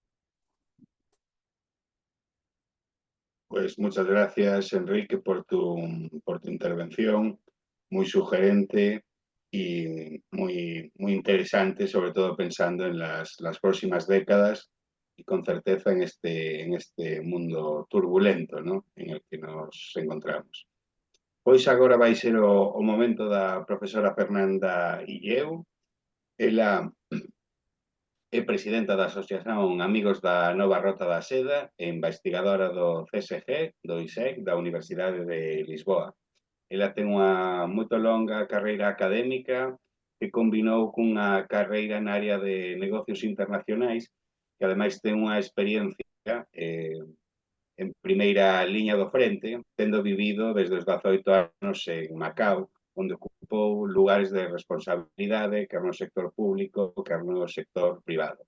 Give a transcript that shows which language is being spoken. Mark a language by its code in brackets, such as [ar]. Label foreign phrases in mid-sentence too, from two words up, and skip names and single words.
[es] Pues muchas gracias, Enrique, por tu intervención, muy sugerente y muy interesante, sobre todo pensando en las próximas décadas y con certeza en este mundo turbulento, ¿no?, en el que nos encontramos. [gl] Pois agora vai ser o momento da profesora Fernanda Illeu. Ela é presidenta da Asociación Amigos da Nova Rota da Seda e investigadora do CSG, do ISEC, da Universidade de Lisboa. Ela ten unha moito longa carreira académica que combinou cunha carreira na área de negocios internacionais, que ademais ten unha experiencia en primeira liña do frente, tendo vivido desde os 18 anos en Macao, onde ocupou lugares de responsabilidade, quer no sector público, quer no sector privado.